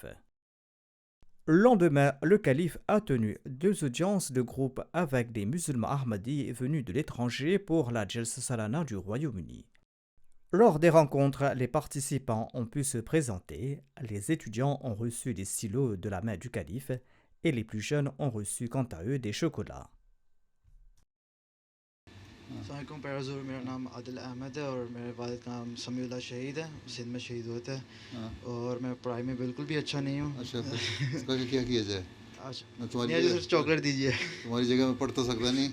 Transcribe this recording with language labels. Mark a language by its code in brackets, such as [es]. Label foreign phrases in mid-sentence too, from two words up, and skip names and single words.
[fr] Le lendemain, le calife a tenu 2 audiences de groupe avec des musulmans ahmadis venus de l'étranger pour la Jalsa Salana du Royaume-Uni. Lors des rencontres, les participants ont pu se présenter, les étudiants ont reçu des stylos de la main du calife et les plus jeunes ont reçu quant à eux des chocolats. [ur] السلام علیکم پیارا حضور، میرا نام عادل احمد ہے اور میرے والد کا نام سمیع اللہ شہید ہے، سندھ میں شہید ہوتے ہیں، اور میں پڑھائی میں بالکل بھی اچھا نہیں ہوں۔ اچھا اس کا کیا کیا جائے؟ صرف چاکلیٹ دیجیے، تمہاری جگہ میں پڑھ تو سکتا نہیں۔